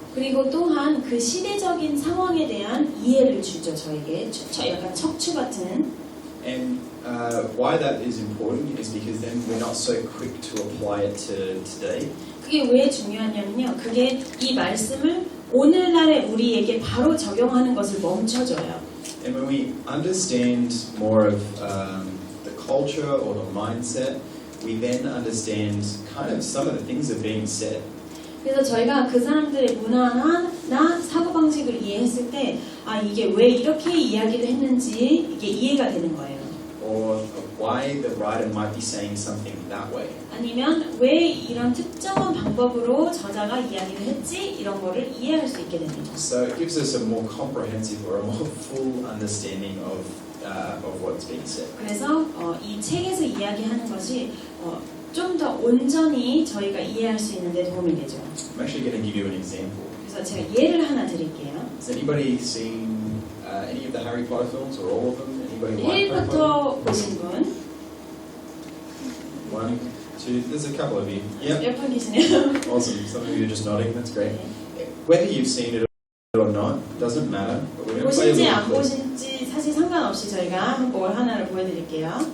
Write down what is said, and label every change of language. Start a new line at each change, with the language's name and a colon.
Korean: 그리고 또한 그 시대적인 상황에 대한 이해를 주죠, 저에게. 약간 척추 같은.
English: And why that is important is because then we're not so quick to apply it to today.
Korean: 그게 왜 중요하냐면요. 그게 이 말씀을 오늘날의 우리에게 바로 적용하는 것을 멈춰줘요.
English: And when we understand more of the culture or the mindset, we then understand kind of some of the things that are being said.
Korean: 그래서 저희가 그 사람들의 문화나 사고방식을 이해했을 때, 아, 이게 왜 이렇게 이야기를 했는지 이게 이해가 되는 거예요.
English: Or why the writer might be saying something that way.
Korean: 아니면 왜 이런 특정한 방법으로 저자가 이야기를 했지? 이런 거를 이해할 수 있게 됩니다.
English: So it gives us a more comprehensive or a more full understanding of what's being said.
Korean: 그래서 이 책에서 이야기하는 것이 좀 더 온전히 저희가 이해할 수 있는데 도움이 되죠.
English: I'm actually going to give you an example.
Korean: 그래서 제가 예를 하나 드릴게요.
English: Has anybody seen any of the Harry Potter films or all of them? Anybody like Harry Potter?
Korean: 해리포터 보신 분?
English: One, two, there's a couple of you. Yeah,
Korean: 몇 분 계시네요.
English: awesome. Some of you are just nodding. That's great. Whether you've seen it or not, doesn't matter. But we're going to play a
Korean: 보신지
English: little
Korean: 안
English: clip.
Korean: 보신지 사실 상관없이 저희가 한번 하나를 보여드릴게요.